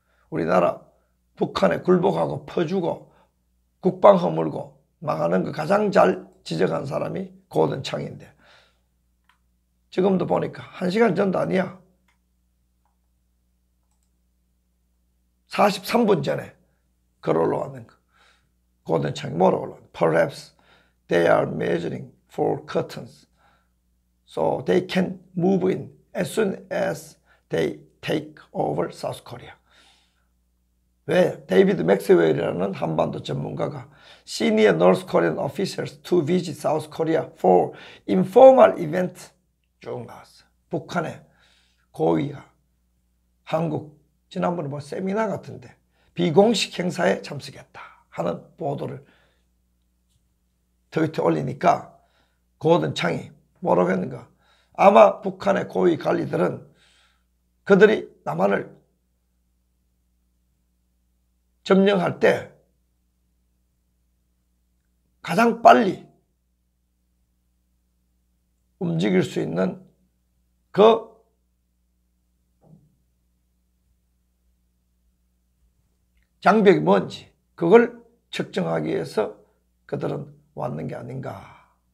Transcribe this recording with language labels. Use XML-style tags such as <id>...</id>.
<ko>우리나라 북한에 굴복하고 퍼주고 국방 허물고 망하는 거 가장 잘 지적한 사람이 고든창인데, 지금도 보니까 1시간 전도 아니야. 43분 전에 글 올라왔는 거. 고든창이 뭐라고 올라왔는?</ko> <en>Perhaps they are measuring for curtains, so they can move in as soon as they take over South Korea.</en> <ko>왜? 데이비드 맥스웰이라는 한반도 전문가가</ko> <en>Senior North Korean officers to visit South Korea for informal event</en> <ko>쭉 나왔어. 북한의 고위가 한국 지난번에 뭐 세미나 같은데 비공식 행사에 참석했다 하는 보도를 트위터에 올리니까 고든창이 뭐라고 했는가? 아마 북한의 고위 관리들은 그들이 남한을 점령할 때 가장 빨리 움직일 수 있는 그 장벽이 뭔지 그걸 측정하기 위해서 그들은 왔는 게 아닌가.</ko>